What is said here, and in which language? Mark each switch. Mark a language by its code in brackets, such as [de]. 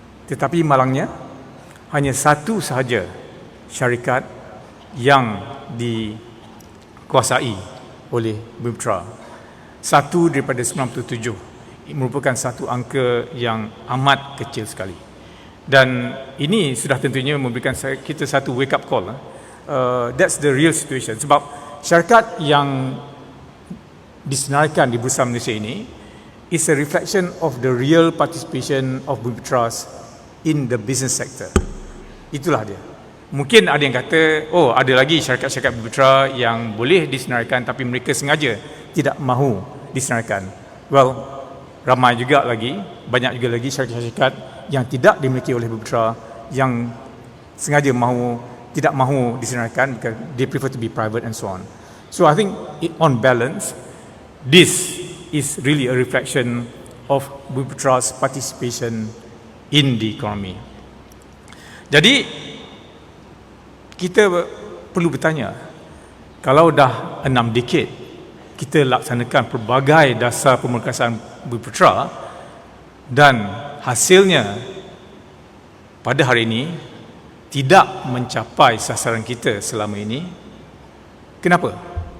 [ms] Tetapi malangnya, hanya satu sahaja syarikat yang dikuasai oleh Bumiputera. Satu daripada 97 merupakan satu angka yang amat kecil sekali. Dan ini sudah tentunya memberikan kita satu [en] wake up call. That's the real situation. [ms] Sebab syarikat yang disenaraikan di Bursa Malaysia ini [en] is a reflection of the real participation of Bumiputera in the business sector. [ms] Itulah dia. Mungkin ada yang kata, oh ada lagi syarikat-syarikat Bumiputera yang boleh disenaraikan tapi mereka sengaja tidak mahu disenaraikan. Well, ramai juga lagi, banyak juga lagi syarikat-syarikat yang tidak dimiliki oleh Bumiputera yang sengaja tidak mahu disenaraikan [en] because they prefer to be private and so on. So I think on balance, this is really a reflection of Bumiputera's participation in the economy. [ms] Jadi, kita perlu bertanya, kalau dah 6 dekad kita laksanakan pelbagai dasar pemerkasaan Bumiputera dan hasilnya pada hari ini tidak mencapai sasaran kita selama ini, kenapa?